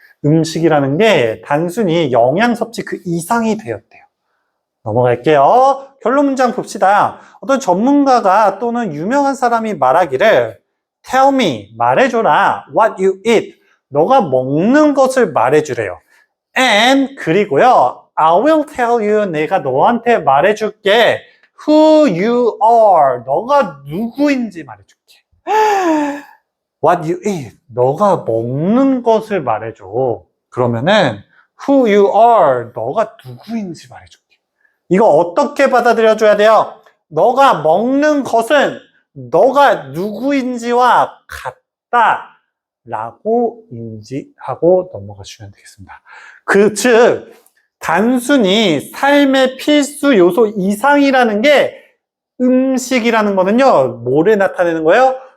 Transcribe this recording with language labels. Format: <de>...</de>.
<ko>음식이라는 게 단순히 영양 섭취 그 이상이 되었대요. 넘어갈게요. 결론 문장 봅시다. 어떤 전문가가 또는 유명한 사람이 말하기를</ko> <en>Tell me,</en> <ko>말해줘라.</ko> <en>What you eat.</en> <ko>너가 먹는 것을 말해주래요.</ko> <en>And</en> <ko>그리고요,</ko> <en>I will tell you.</en> <ko>내가 너한테 말해줄게.</ko> <en>Who you are.</en> <ko>너가 누구인지 말해줄게.</ko> <en>What you eat.</en> <ko>너가 먹는 것을 말해줘. 그러면은</ko> <en>Who you are.</en> <ko>너가 누구인지 말해줄게. 이거 어떻게 받아들여줘야 돼요? 너가 먹는 것은 너가 누구인지와 같다 라고 인지하고 넘어가시면 되겠습니다. 즉 단순히 삶의 필수 요소 이상이라는 게 음식이라는 거는요, 뭐를 나타내는 거예요?</ko>